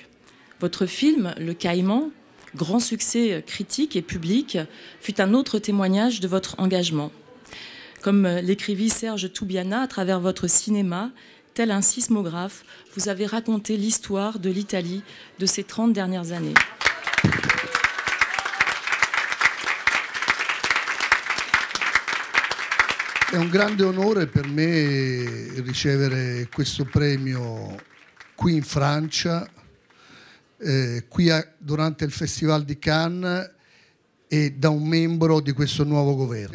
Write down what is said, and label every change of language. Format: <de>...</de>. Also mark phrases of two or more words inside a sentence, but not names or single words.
<fr>Votre film, Le Caïman, grand succès critique et public, fut un autre témoignage de votre engagement. Comme l'écrivit Serge Toubiana, à travers votre cinéma, tel un sismographe, vous avez raconté l'histoire de l'Italie de ces 30 dernières années.</fr> <it>È un grande onore per me ricevere questo premio qui in Francia, durante il Festival di Cannes e da un membro di questo nuovo governo.</it>